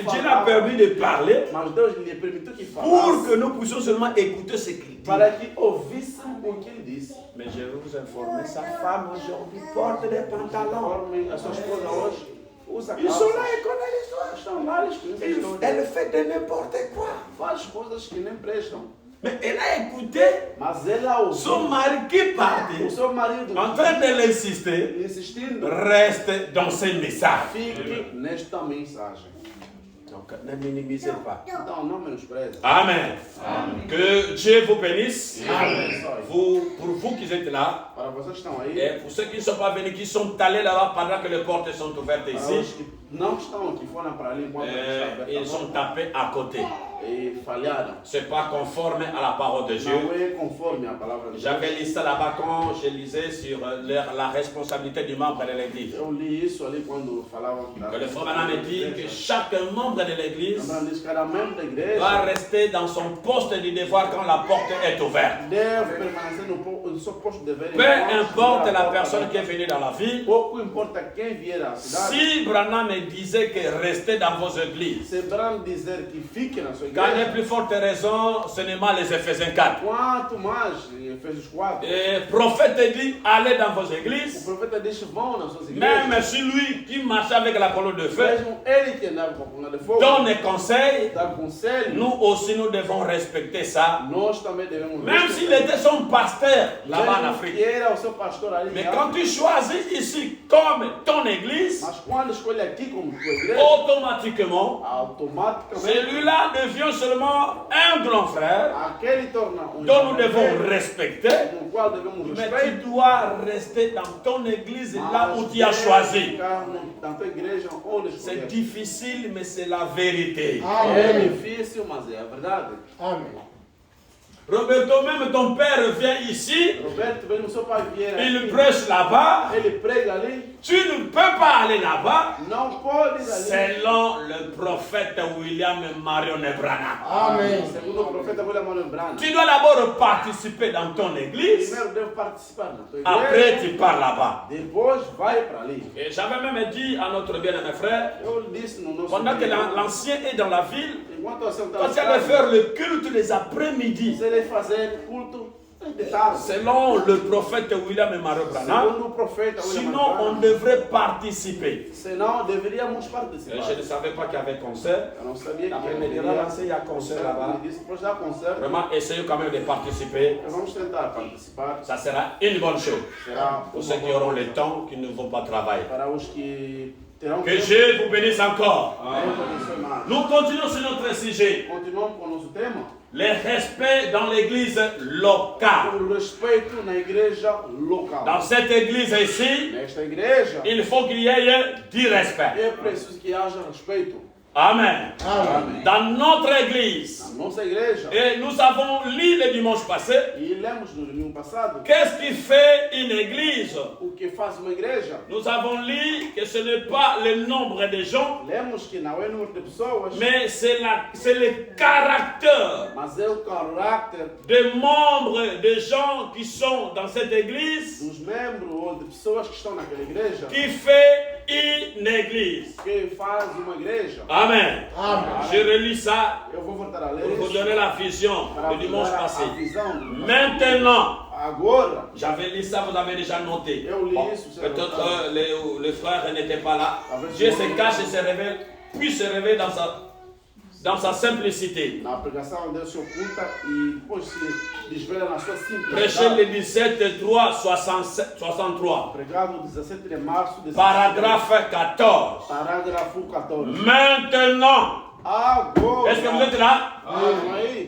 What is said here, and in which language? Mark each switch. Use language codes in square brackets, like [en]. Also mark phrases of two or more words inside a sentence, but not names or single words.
[fr] Mais Dieu [pt] falava, [fr] l'a permis de parler [pt] mas Deus lhe permitiu que [fr] pour [pt] falasse [fr] que nous puissions seulement écouter ce qu'il dit. [pt] para que ouvíssemos o que ele disse. [fr] Mais je vais vous informer, sa femme aujourd'hui porte des pantalons. [pt] Conforme a sua esposa hoje usa [fr] Ils sont là [pt] calça. [fr] et connaissent l'histoire. [pt] Estão lá, eles conhecem a história. [fr] Elle fait de n'importe quoi. [pt] Faz coisas que nem prestam. [fr] Mais elle a écouté [pt] Mas ela ouviu [fr] son mari qui partait [pt] o seu marido [fr] en train de l'insister. [pt] insistindo. [fr] Reste dans ces messages. [pt] Fique nesta mensagem. [fr] Donc ne minimisez pas. [pt] Então não menospreze. [fr] Amen. Que Dieu vous bénisse. [pt] Amém. [fr] Pour vous qui êtes là, [pt] Para vocês que estão aí, [fr] et pour ceux qui ne sont pas venus, qui sont allés là-bas pendant que les portes sont ouvertes [pt] para [fr] ici, [pt] os que não estão aqui, foram para ali enquanto está aberta a [fr] ils sont [pt] porta [fr] tapés à côté. [pt] e falharam. [fr] Ce n'est pas conforme à la parole de Dieu. [pt] Não é conforme a palavra de Deus. [fr] J'avais lu ça là-bas quand je lisais sur la responsabilité du membre de l'église. [pt] Eu li isso ali quando falavam da [fr] Que le frère Branham me dit que chaque membre de l'église [pt] Lembrando disso, cada membro da [fr] doit [pt] igreja [fr] rester dans son poste de devoir quand la porte est ouverte. [pt] deve permanecer no seu posto de dever. [fr] Peu importe la personne qui est venue dans la ville, [pt] Pouco importa quem vier à cidade. [fr] si Branham me disait que restez dans vos églises, [pt] Se Branham dizer que fique na sua [fr] quand les [pt] igreja, [fr] plus fortes raisons, ce n'est pas les Éphésiens 4. [pt] quanto mais Efésios 4, [fr] Et le prophète dit, allez dans vos [pt] o [fr] églises, [pt] profeta diz: vão nas suas igrejas. [fr] même si lui qui marchait avec la colonne de feu [pt] Mesmo ele que andava com a coluna de fogo, [fr] donne des conseils, [pt] dá conselho, [fr] nous aussi nous devons respecter ça. [pt] nós também devemos [fr] Même s'il était son pasteur là-bas en [pt] Mesmo [fr] Afrique. [pt] que era o seu pastor ali, [fr] Mais quand tu choisis ici comme ton église, [pt] mas quando escolhe aqui como tua igreja, [fr] automatiquement, [pt] automaticamente [fr] celui-là devient seulement un grand frère [pt] aquele torna [fr] dont nous devons respecter. [pt] no qual devemos [fr] Mais [pt] respeitar. [fr] tu dois rester dans ton église là où tu as choisi. [pt] Na tua igreja onde [fr] C'est [pt] escolher. [fr] difficile, mais c'est la vérité. [pt] É difícil, mas é a verdade. Amém. Roberto, [fr] même ton père vient ici, [pt] Roberto, vem o seu pai vier [fr] il [pt] aqui, [fr] prêche là-bas. [pt] ele prega ali, [fr] Tu ne peux pas aller là-bas [pt] não pode ir ali. [fr] selon le prophète William Marion Branham. [pt] Amém. Segundo o profeta William Marion Branham, [fr] Tu dois d'abord participer dans ton église, [pt] primeiro deve participar na tua [fr] après [pt] igreja, [fr] tu pars là-bas. [pt] depois vai para ali. [fr] Et j'avais même dit à notre bien-aimé frère, [pt] Eu disse no nosso [fr] pendant que [pt] vídeo, [fr] l'ancien est dans la ville, [pt] enquanto você [fr] quand tu allais faire le culte les après-midi, [pt] se ele fazer culto de tarde, [fr] selon le prophète William Marion Branham, [pt] segundo o profeta William [fr] sinon [pt] Marion [fr] on [pt] Branham, [fr] devrait participer. [pt] senão deveríamos [fr] Et [pt] participar. [fr] je ne savais pas qu'il y avait concert. [pt] Eu não sabia que [fr] Après, il me dira, l'ancien, il y a concert là-bas. [pt] Ele disse, depois da concerto, [fr] Vraiment, essayez quand même de participer. [pt] vamos tentar participar. [fr] Ça sera une bonne chose. [pt] Será [fr] Pour ceux qui auront le temps, qui ne vont pas travailler. [pt] para os que terão [fr] Que Dieu vous bénisse encore. [pt] Deus. [fr] Nous continuons sur notre sujet. [pt] Continuamos com o nosso tema. [fr] Le respect dans l'église locale. [pt] O respeito na igreja local. [fr] Dans cette église ici, [pt] Nesta igreja [fr] il faut qu'il y ait du respect. [pt] é preciso que haja respeito. [fr] Amen. [pt] Amém. [fr] Dans notre église, [pt] Na nossa igreja, [fr] et nous avons lu le dimanche passé, [pt] e lemos no domingo passado, [fr] qu'est-ce qui fait une église? [pt] o que faz uma igreja. [fr] Nous avons lu que ce n'est pas le nombre de gens, [pt] Lemos que não é o número de pessoas, [fr] mais c'est le caractère [pt] mas é o caráter [fr] des membres, des gens qui sont dans cette église [pt] dos membros ou de pessoas que estão naquela igreja [fr] qui fait une église. [pt] que faz uma igreja. [fr] Amen. [pt] Amém. [fr] Je relis ça [pt] Eu vou voltar a ler [fr] pour vous [pt] isso [fr] donner la vision [pt] para [fr] du dimanche [pt] dar [fr] passé. [pt] a visão. [fr] Maintenant, [pt] Agora, [fr] j'avais lu ça, vous avez déjà noté. [pt] eu li [fr] Bon, [pt] isso. [fr] peut-être les frères n'étaient pas là. Avec Dieu moi. se cache et se révèle, puis se révèle dans sa simplicité. [pt] Na pregação Deus se oculta e depois se desvela na sua [fr] Prêché le [pt] simplicidade. [fr] 17, 3, 63. [pt] Pregado 17 de março de [fr] Paragraphe 14. [pt] Parágrafo 14. [fr] Maintenant, [pt] Agora. [fr] est-ce que vous êtes là? [pt] Aí.